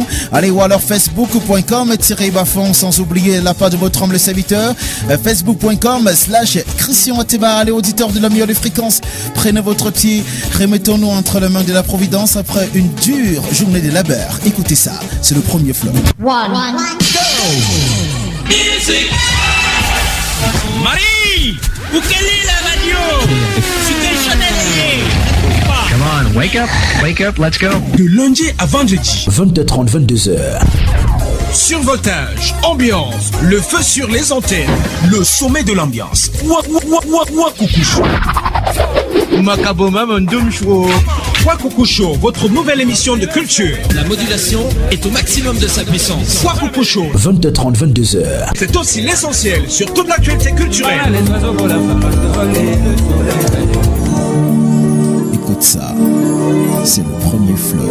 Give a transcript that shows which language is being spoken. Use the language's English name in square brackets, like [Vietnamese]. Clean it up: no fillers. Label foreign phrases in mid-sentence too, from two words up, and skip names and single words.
[French] Allez, ou alors facebook.com/Bafon, sans oublier la page de votre homme le serviteur, facebook.com/Christian Ateba. Allez auditeurs de la meilleure des fréquences, prenez votre pied, remettons-nous entre les mains de la Providence après une dure journée de labeur. Écoutez ça, c'est le premier flow. One. [English] Go! Music! [French] Marie! Où quelle est la radio? [English] Come on, wake up, let's go. [French] De lundi à vendredi. 20h30, 22h. Survoltage, ambiance, le feu sur les antennes, le sommet de l'ambiance. Wakukusho. Makaboma Mondumshwo. Wakukusho, votre nouvelle émission de culture. La modulation est au maximum de sa puissance. Wakukusho. 20h30, 22h. C'est aussi l'essentiel sur toute l'actualité culturelle. Écoute ça, c'est le premier flow.